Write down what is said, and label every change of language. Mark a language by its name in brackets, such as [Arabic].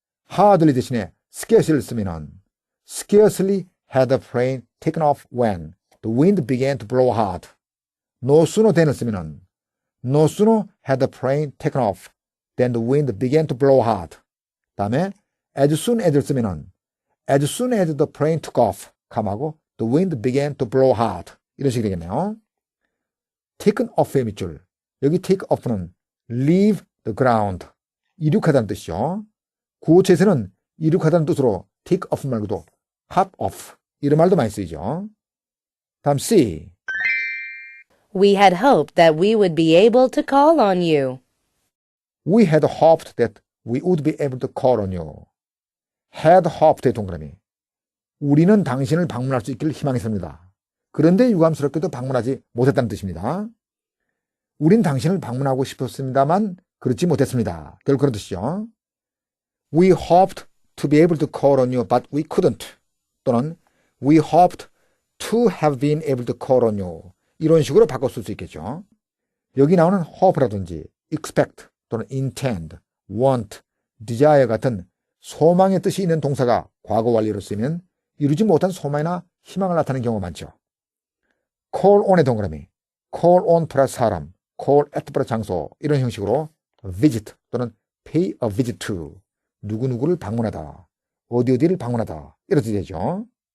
[English] hardly 대신에 scarcely를 쓰면은 scarcely had the plane taken off when the wind began to blow hard. No sooner than을 쓰면은 No sooner had the plane taken off than the wind began to blow hard. [Korean] 다음에 [English] as soon as를 쓰면은 as soon as the plane took off, 감하고 the wind began to blow hard. [Korean] 이런 식이 되겠네요. taken off의 밑줄. [English] 여기 take off는 leave the ground. [Korean] 이륙하다는 뜻이죠. 구어체에서는 이륙하다는 뜻으로 take off 말고도 hop off. 이런 말도 많이 쓰이죠. 다음 C. [English] We had hoped that we would be able to call on you. We had hoped that we would be able to call on you. [Korean] had hoped의 동그라미. 우리는 당신을 방문할 수 있기를 희망했습니다. 그런데 유감스럽게도 방문하지 못했다는 뜻입니다. 우린 당신을 방문하고 싶었습니다만 그렇지 못했습니다. 결국 그런 뜻이죠. [English] We hoped to be able to call on you, but we couldn't. 또는 We hoped to have been able to call on you. [Korean] 이런 식으로 바꿔 쓸 수 있겠죠. 여기 나오는 hope라든지 expect 또는 intend, want, desire 같은 소망의 뜻이 있는 동사가 과거 완료로 쓰이면 이루지 못한 소망이나 희망을 나타내는 경우가 많죠. call on의 동그라미, call on 플러스 사람, call at 플러스 장소 이런 형식으로 visit 또는 pay a visit to 누구누구를 방문하다, 어디를 방문하다 이런 뜻이 되죠.